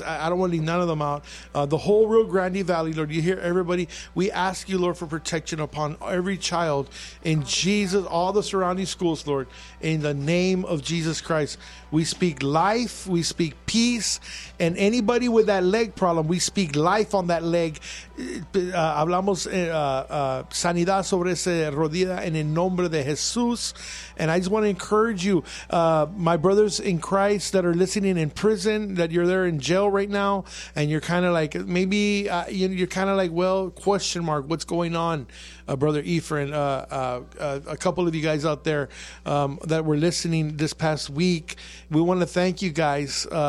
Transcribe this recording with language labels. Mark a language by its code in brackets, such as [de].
[en] I don't want to leave none of them out. The whole Rio Grande Valley, Lord, you hear everybody. We ask you, Lord, for protection upon every child in Jesus, all the surrounding schools, Lord, in the name of Jesus Christ. We speak life. We speak peace. And anybody with that leg problem, we speak life on that leg. [es] Hablamos sanidad sobre esa rodilla en el nombre de Jesús. [en] And I just want to encourage you, my brothers in Christ that are listening in prison, that you're there in jail right now, and you're kind of like, maybe you're kind of like, well, question mark, what's going on, Brother Ephraim, a couple of you guys out there that were listening this past week, we want to thank you guys.